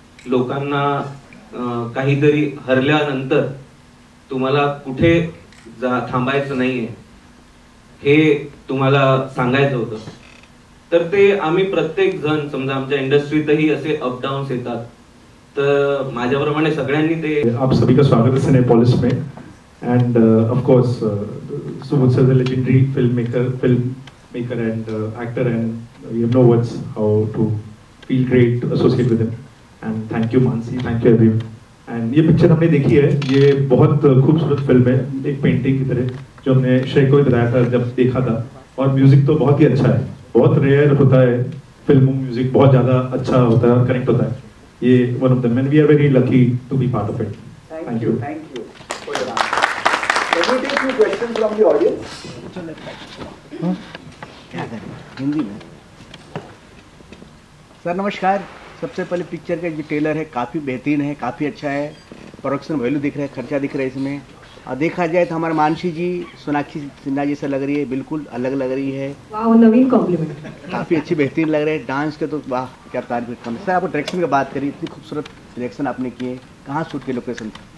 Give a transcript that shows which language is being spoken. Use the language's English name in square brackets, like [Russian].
[Marathi] लोकांना काहीतरी हरल्यानंतर तुम्हाला कुठे थांबायचं नाहीये हे तुम्हाला सांगायचं होतं. तर ते आम्ही प्रत्येक जण, समजा आमच्या इंडस्ट्रीतही असे अपडाऊन्स येतात, तर माझ्याप्रमाणे सगळ्यांनी ते. [Hindi] आप सभी का स्वागत है सिनेपोलिस में. [English] And of course Subodh sir the legendary film maker and actor, and you know words how to feel great to associate with him. And thank you Manasi, thank you everyone. [Hindi] And ये पिक्चर हमने देखी है, ये बहुत खूबसूरत film है, एक painting की तरह, जो हमने श्रेय को बताया था जब देखा था. और म्यूजिक तो बहुत ही अच्छा है, बहुत रेयर होता है फिल्म म्यूजिक, बहुत ज़्यादा अच्छा होता है, कनेक्ट होता है. [English] ये one of them, and we are very lucky to be part of it. Thank you. Let me take few questions from the audience. [Hindi] क्या करें हिंदी में. सर नमस्कार. सबसे पहले पिक्चर का जो ट्रेलर है काफ़ी बेहतरीन है, काफ़ी अच्छा है. प्रोडक्शन वैल्यू दिख रहा है, खर्चा दिख रहा है इसमें. और देखा जाए तो हमारे मानसी जी सोनाक्षी सिन्हा जैसा लग रही है, बिल्कुल अलग लग रही है. वाह, नवीन कॉम्प्लीमेंट. काफ़ी अच्छी बेहतरीन लग रहे हैं. डांस के तो वाह क्या तारीफ करना. सर आप डायरेक्शन की बात करी, इतनी खूबसूरत डायरेक्शन आपने किए, कहाँ शूट की लोकेशन?